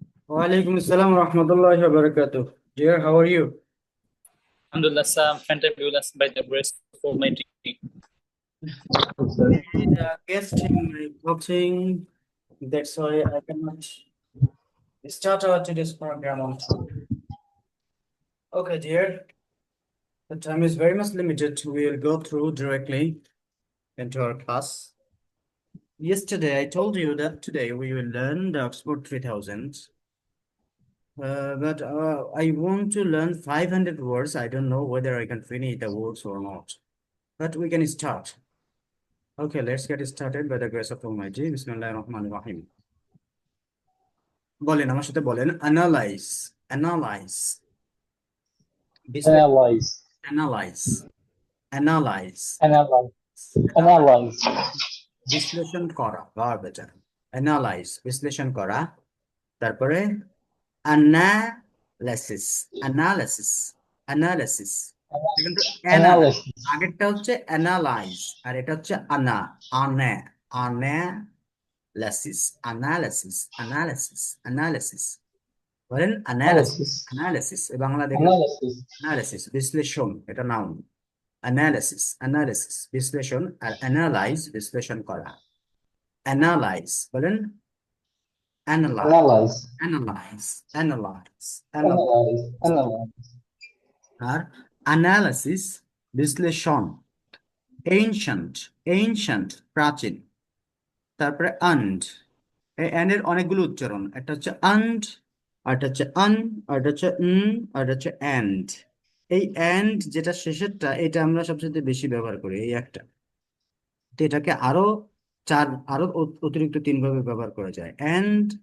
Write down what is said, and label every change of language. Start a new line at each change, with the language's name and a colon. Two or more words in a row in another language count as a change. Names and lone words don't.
Arabic: وعليكم السلام ورحمة الله وبركاته.
English: Dear, how are you? Alhamdulillah, sir, I'm fantabulous by the grace of Almighty. The guest in reporting. That's why I cannot start our today's program on time. Okay, dear. The time is very much limited. We'll go through directly into our class. Yesterday, I told you that today we will learn the Oxford 3000. But I want to learn 500 words. I don't know whether I can finish the words or not. But we can start. Okay, let's get started by the grace of Almighty.
Arabic: بسم الله الرحمن الرحيم.
Bangla: বলেন আমার সাথে বলেন
English: analyze analyze
Bangla: বিশ্লেষণ
English: Analyze, analyze analyze analyze, analyze analyze,
Bangla: বিশ্লেষণ করা verb এটা analyze বিশ্লেষণ করা তারপরে
English: analysis analysis analysis
Bangla: কিন্তু ana
English: analysis,
Bangla: আগেরটা হচ্ছে analyze আর এটা হচ্ছে
English: analysis analysis analysis analysis
Bangla: বলেন analysis
English: analysis,
Bangla: analysis বাংলা দেখবেন
English: analysis,
Bangla: analysis বিশ্লেষণ এটা নাউন
English: analysis analysis
Bangla: বিশ্লেষণ আর analyze বিশ্লেষণ করা analyze বলেন analyze
English: analyze, analyze analyze analyze analyze, analyze,
Bangla: আর analysis বিশ্লেষণ
English: ancient ancient
Bangla: প্রাচীন তারপরে and এই and এর অনেকগুলো উচ্চারণ একটা হচ্ছে and আর একটা হচ্ছে un আর একটা হচ্ছে আর একটা হচ্ছে and এই and যেটা শেষেরটা এটা আমরা সবচেয়ে বেশি ব্যবহার করি এই একটা তো এটাকে আরো অতিরিক্ত তিন ভাবে ব্যবহার করা যায় and